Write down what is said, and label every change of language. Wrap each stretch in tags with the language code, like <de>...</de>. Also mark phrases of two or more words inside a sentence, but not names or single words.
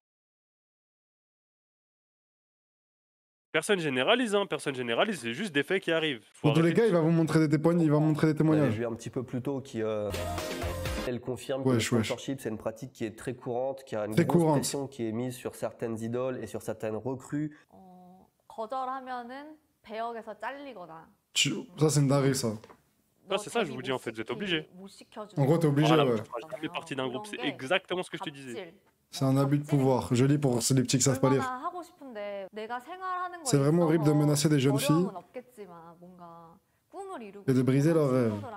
<fr>Personne généralise, hein, personne généralise, c'est juste des faits qui arrivent. Pour tous les gars, il va vous montrer des témoignages, On avait vu un petit peu plus tôt qui... Elle confirme que le sponsorship, c'est une pratique qui est très courante, qui a une grosse pression qui est mise sur certaines idoles et sur certaines recrues.</fr> <ko>거절하면은 배역에서 잘리거나.</ko> <fr>Ça, c'est une dinguerie, ça. C'est ça, je vous dis, en fait, vous êtes obligé. En gros, t'es obligé, voilà, ouais. Tu fais partie d'un groupe, c'est exactement ce que je te disais. C'est un abus de pouvoir. Je lis pour les petits qui savent pas lire. C'est vraiment horrible de menacer des jeunes filles et de briser leurs rêves.</fr>